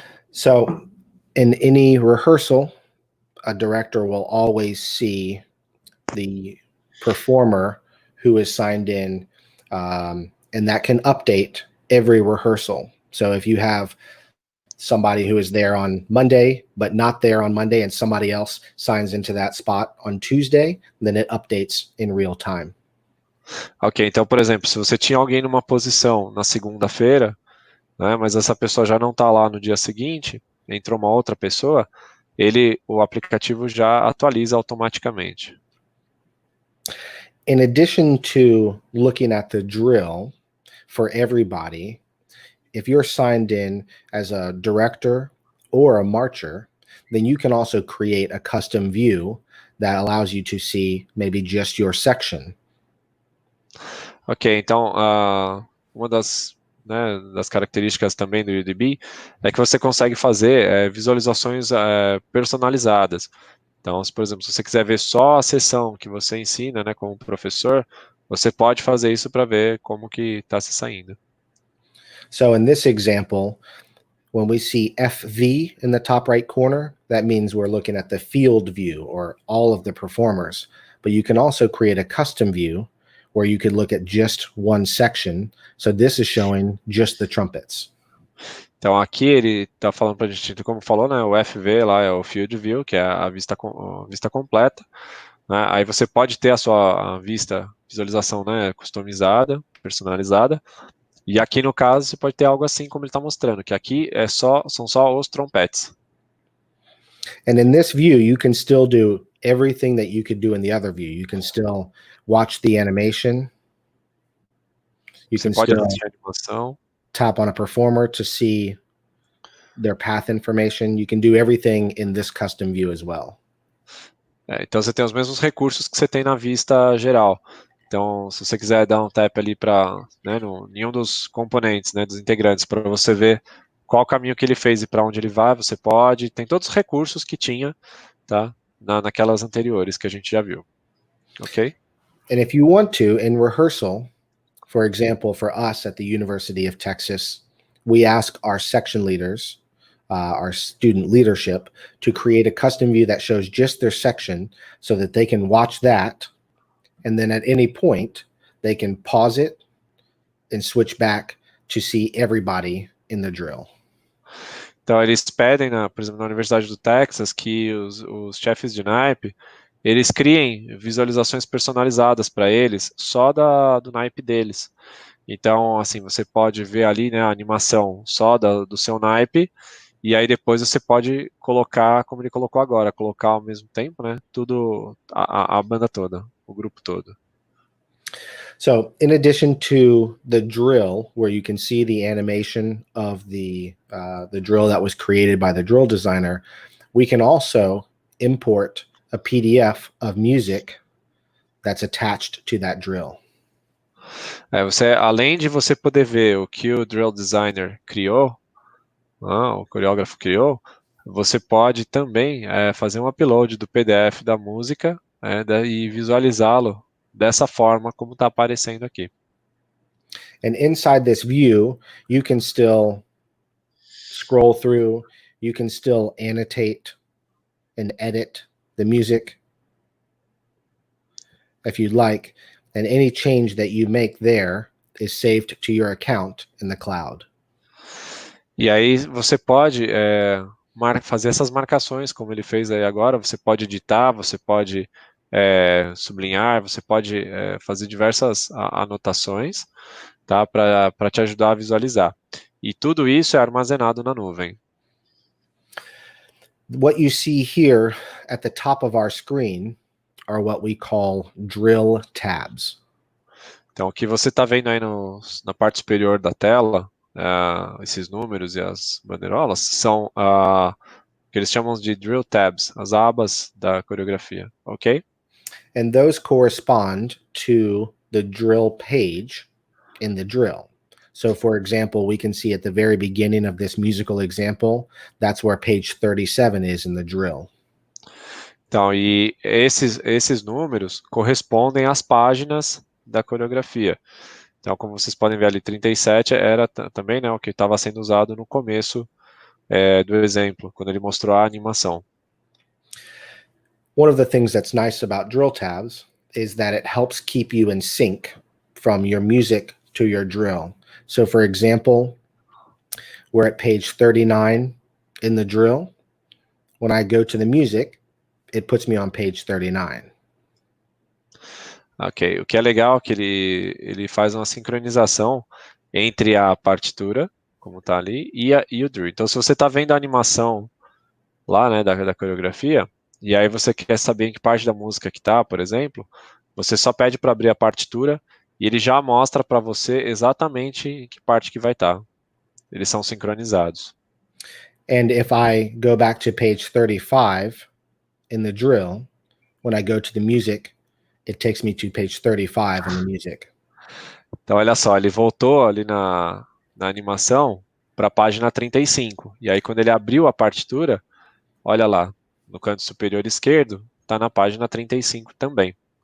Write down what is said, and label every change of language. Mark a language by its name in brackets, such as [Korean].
[English] So in any rehearsal, a director will always see the performer who is signed in, and that can update every rehearsal. So if you have somebody who is there on Monday, but not there on Monday, and somebody else signs into that spot on Tuesday, then it updates in real time. [Portuguese] Ok, então, por exemplo, se você tinha alguém numa posição na segunda-feira, né, mas essa pessoa já não está lá no dia seguinte, entrou uma outra pessoa, o aplicativo já atualiza automaticamente. [English] In addition to looking at the drill for everybody, if you're signed in as a director or a marcher, then you can also create a custom view that allows you to see maybe just your section. [Portuguese] Ok, então uma das características também do UDB é que você consegue fazer visualizações personalizadas. Então, por exemplo, se você quiser ver só a sessão que você ensina, né, como professor, você pode fazer isso para ver como que está se saindo. [English] So in this example, when we see FV in the top right corner, that means we're looking at the field view or all of the performers. But you can also create a custom view where you could look at just one section. So this is showing just the trumpets. [Portuguese] Então aqui ele está falando para a gente, como falou, né, o FV lá é o Field View, que é a vista completa, né, aí você pode ter a sua visualização, né, customizada, personalizada, e aqui no caso você pode ter algo assim como ele está mostrando, que aqui são só os trompetes. [English] And in this view, you can still do everything that you could do in the other view. You can still watch the animation. You [Portuguese] Você [English] can [Portuguese] pode [English] still [Portuguese] assistir a animação. [English] tap on a performer to see their path information. You can do everything in this custom view as well. [Portuguese] Então você tem os mesmos recursos que você tem na vista geral. Então, se você quiser dar um tap ali para, né, em um dos componentes, né, dos integrantes, para você ver qual caminho que ele fez e para onde ele vai, você pode. Tem todos os recursos que tinha, tá, naquelas anteriores que a gente já viu. Ok? [English] And if you want to, in rehearsal, for example, for us at the University of Texas, we ask our section leaders, our student leadership, to create a custom view that shows just their section so that they can watch that. And then at any point, they can pause it and switch back to see everybody in the drill. [Portuguese] Então, eles pedem, por exemplo, na Universidade do Texas, que os chefes de naipe, eles criem visualizações personalizadas para eles, só do naipe deles. Então, assim, você pode ver ali, né, a animação só do seu naipe, e aí depois você pode colocar, como ele colocou agora, colocar ao mesmo tempo, né, tudo, a banda toda, o grupo todo. [English] So in addition to the drill, where you can see the animation of the drill that was created by the drill designer, we can also import a PDF of music that's attached to that drill. [Portuguese] Além de você poder ver o que o drill designer criou, o coreógrafo criou, você pode também fazer um upload do PDF da música e visualizá-lo dessa forma como está aparecendo aqui. [English] And inside this view, you can still scroll through. You can still annotate and edit the music if you'd like, and any change that you make there is saved to your account in the cloud. [Portuguese] E aí você pode fazer essas marcações, como ele fez aí agora. Você pode editar, você pode sublinhar, você pode fazer diversas anotações, tá, para te ajudar a visualizar. E tudo isso é armazenado na nuvem. [English] What you see here at the top of our screen are what we call drill tabs. [Portuguese] Então, o que você está vendo aí na parte superior da tela, esses números e as bandeirolas, são o que eles chamam de drill tabs, as abas da coreografia, ok? [English] And those correspond to the drill page in the drill. So, for example, we can see at the very beginning of this musical example, that's where page 37 is in the drill. [Portuguese] Então, e esses números correspondem às páginas da coreografia. Então, como vocês podem ver ali, 37 era também, né, o que estava sendo usado no começo do exemplo, quando ele mostrou a animação. [English] One of the things that's nice about drill tabs is that it helps keep you in sync from your music to your drill. So, for example, we're at page 39 in the drill. When I go to the music, it puts me on page 39. [Portuguese] Ok, o que é legal é que ele faz uma sincronização entre a partitura, como está ali, e o drill. Então, se você está vendo a animação lá, né, da coreografia, e aí você quer saber em que parte da música que está, por exemplo, você só pede para abrir a partitura e ele já mostra para você exatamente em que parte que vai estar. Eles são sincronizados. [English] And if I go back to page 35 in the drill, when I go to the music, it takes me to page 35 in the music. [Portuguese] Então, olha só, ele voltou ali na animação para a página 35. E aí, quando ele abriu a partitura, olha lá, no canto superior esquerdo, está na página 35 também.